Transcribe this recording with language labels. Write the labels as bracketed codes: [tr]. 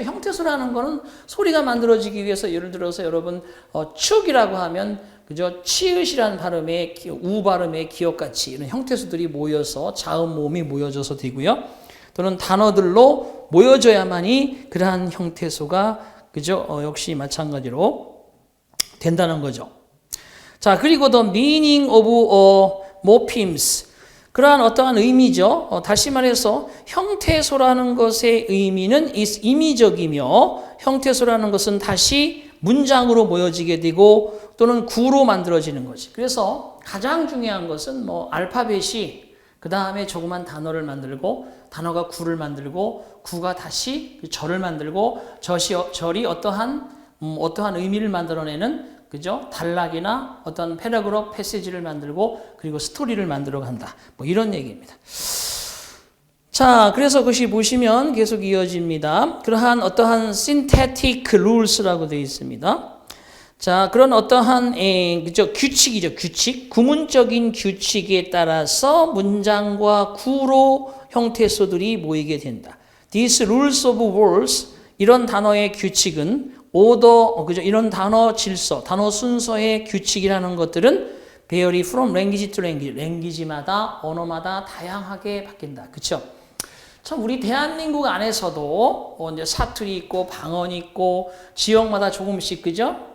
[ko] 형태소라는 거는 소리가 만들어지기 위해서, 예를 들어서 여러분, 축이라고 하면, 그죠? 치읓이라는 발음의, 우 발음의 기억같이 이런 형태소들이 모여서 자음 모음이 모여져서 되고요. 또는 단어들로 모여져야만이 그러한 형태소가, 그죠? 역시 마찬가지로 된다는 거죠. [en] 자, 그리고 the meaning of morphemes. [ko] 그러한 어떠한 의미죠. 다시 말해서 형태소라는 것의 의미는 is 임의적이며, 형태소라는 것은 다시 문장으로 모여지게 되고 또는 구로 만들어지는 거지. 그래서 가장 중요한 것은 알파벳이 그 다음에 조그만 단어를 만들고, 단어가 구를 만들고, 구가 다시 절을 만들고, 절이 어떠한 의미를 만들어내는, 그죠? 단락이나 어떤 패러그래프 패시지를 만들고, 그리고 스토리를 만들어 간다. 이런 얘기입니다. 자, 그래서 그것이 보시면 계속 이어집니다. 그러한 어떠한 synthetic rules라고 되어 있습니다. 자, 그런 어떠한 그죠? 규칙이죠. 규칙. 구문적인 규칙에 따라서 문장과 구로 형태소들이 모이게 된다. [en] These rules of words, [ko] 이런 단어의 규칙은 [en] order, 그죠? [ko] 이런 단어 질서, 단어 순서의 규칙이라는 것들은 [en] vary from language to language. [ko] 랭귀지마다, 언어마다 다양하게 바뀐다. 그쵸? 참 우리 대한민국 안에서도 이제 사투리 있고 방언 있고 지역마다 조금씩 그죠?